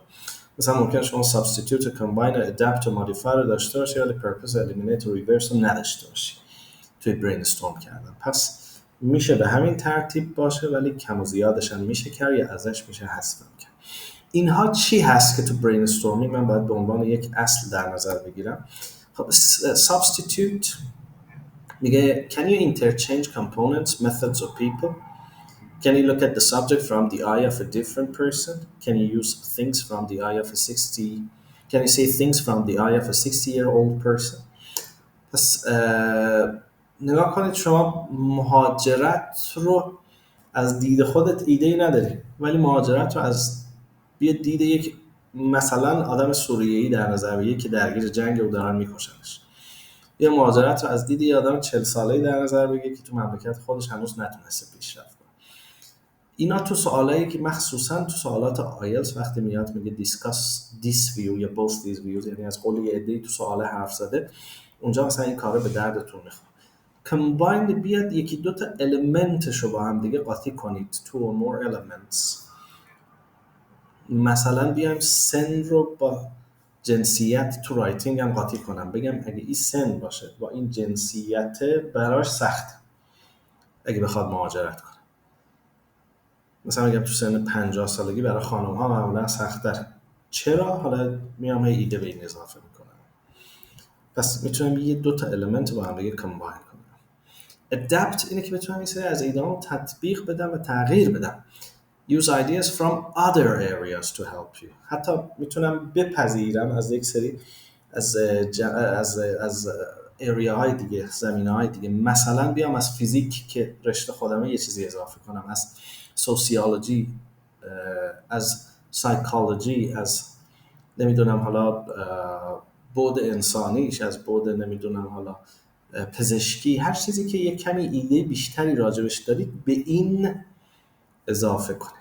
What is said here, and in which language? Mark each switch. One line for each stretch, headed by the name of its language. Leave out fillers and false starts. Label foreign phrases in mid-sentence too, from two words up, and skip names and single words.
Persian: مثلا ممکن شما substitute و combine و adapt و modify رو داشته باشی ولی purpose و eliminate و reverse رو نداشته باشی توی brainstorm کردن. پس میشه به همین ترتیب باشه ولی کم و زیادش هم میشه کرد یا ازش میشه حذف کرد. اینها چی هست که تو برین استورمینگ من باید به عنوان یک اصل در نظر بگیرم؟
English: خب substitute میگه can you interchange components, methods or people? Can you look at the subject from the eye of a different person? Can you use things from the eye of a 60 Can you say things from the eye of a 60-year-old person?
Persian: پس نگاه کنید شما مهاجرت رو از دید خودت ایده‌ای نداری، ولی مهاجرت رو از دید یک مثلا آدم سوریه‌ای در نظر بگیری که درگیر جنگ و دارن میکشنش، یا مهاجرت رو از دید یه آدم 40 ساله‌ای در نظر بگیری که تو مملکت خودش هنوز نتونسته پیشرفت کنه. اینا تو سوالایی که مخصوصا تو سوالات آیلتس وقتی میاد میگه
English: discuss this view
Persian: یا
English: both these views،
Persian: یعنی از قول یه عده‌ای تو سوال حرف زده، اونجا مثلا این کارو به دردتون میخوره. combine بیاد یکی دو تا المنتش رو با هم دیگه قاطی کنید،
English: two or more elements.
Persian: مثلا بیایم سن رو با جنسیت تو رایتینگ هم قاطی کنم، بگم اگه این سن باشه با این جنسیت براش سخت اگه بخواد مهاجرت کنه. مثلا میگم تو سن 50 سالگی برای خانم ها معمولا سخت‌تره. چرا؟ حالا میام هی ایده به این اضافه میکنم. پس میتونم یه دو تا المنت با هم دیگه کامباین کنم. adapt اینه که بتونم این سری از ایده‌هام تطبیق بدم و تغییر بدم.
English: use ideas from other areas to help you.
Persian: حتی میتونم بپذیرم از یک سری از ایریاهای دیگه، زمینه‌های دیگه. مثلا بیام از فیزیک که رشته خودمه یه چیزی اضافه کنم، از سوسیولوژی، از سایکولوژی، از نمیدونم حالا بعد انسانیش، از بعد نمیدونم حالا پزشکی، هر چیزی که یک کمی ایده بیشتری راجبش دارید به این اضافه کنید.